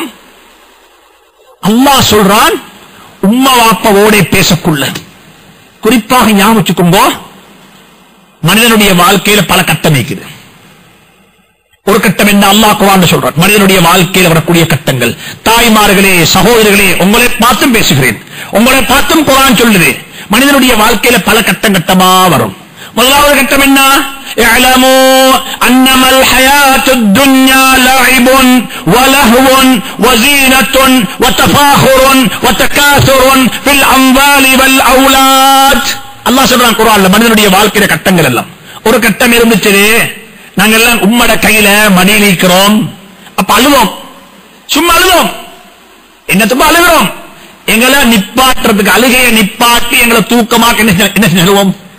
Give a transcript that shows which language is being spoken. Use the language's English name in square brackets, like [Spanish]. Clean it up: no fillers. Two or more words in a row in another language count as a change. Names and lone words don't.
[Tamil] அல்லாஹ் சொல்றான், உம்மா வாப்பாவோட பேசக்குள்ள குறிப்பாக ஞாபகம் வச்சுக்கோங்க, மனிதனுடைய வாழ்க்கையில பல கட்டம் இருக்குது. ஒரு கட்டம் என்ன அல்லாஹ் குர்ஆன்ல சொல்றான், மனிதனுடைய வாழ்க்கையில் வரக்கூடிய கட்டங்கள். தாய்மார்களே, சகோதரர்களே, உங்களை பார்த்தும் பேசுகிறேன், உங்களை பார்த்தும் குர்ஆன் சொல்லுது, மனிதனுடைய வாழ்க்கையில பல கட்டம் கட்டமா வரும். முதலாவது கட்டம் என்ன? [Arabic] اعلموا انما الحياة الدنيا لعب ولهو وزينة وتفاخر وتكاثر في الاموال والاولاد. [Tamil] அல்லாஹ் சொல்றான் குர்ஆன்ல, மனிதனுடைய வாழ்க்கையில கட்டங்கள் எல்லாம். ஒரு கட்டம் இருந்துச்சு, நாங்க எல்லாம் உம்மட கையில மடியில் இருக்கிறோம். அப்ப அழுவோம், சும்மா அழுவோம். என்னத்துக்கு அழுகிறோம்? எங்களை நிப்பாட்டுறதுக்கு, அழுகையை நிப்பாட்டி எங்களை தூக்கமாக என்ன செஞ்சுவோம்?